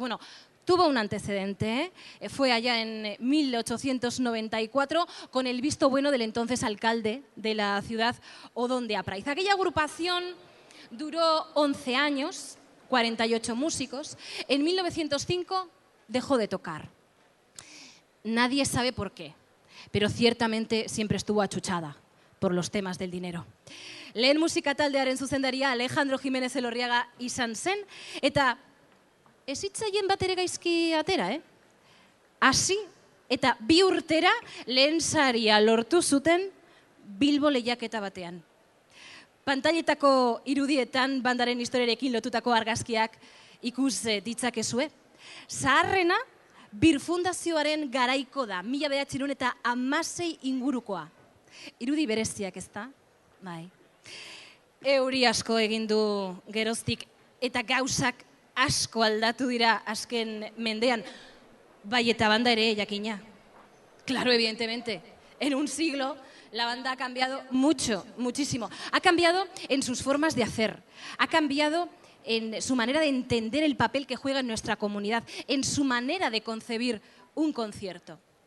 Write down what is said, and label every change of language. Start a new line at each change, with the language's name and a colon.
Spanish: Bueno, tuvo un antecedente, fue allá en 1894 con el visto bueno del entonces alcalde de la ciudad, Odón de Apraiz. Aquella agrupación duró 11 años, 48 músicos. En 1905 dejó de tocar. Nadie sabe por qué, pero ciertamente siempre estuvo achuchada por los temas del dinero.
Basque: Lehen musika taldearen zuzendaria Alejandro Jiménez Elorriaga izan zen, eta ez hitzaien bat ere gaizki atera, hasi eta 2 urtera lehen saria lortu zuten Bilbo lehiaketa batean. Pantailetako irudietan bandaren historiarekin lotutako argazkiak ikus ditzakezue. Zaharrena Birfundazioaren garaiko da, 1916 ingurukoa. Irudi bereziak, ez da? Bai. Euri asko egin du geroztik eta gauzak asko aldatu dira azken mendean. Bai eta banda ere, jakina.
Spanish: Claro, evidentemente. En un siglo la banda ha cambiado mucho, muchísimo. Ha cambiado en sus formas de hacer. Ha cambiado en su manera de entender el papel que juega en nuestra comunidad, en su manera de concebir un concierto.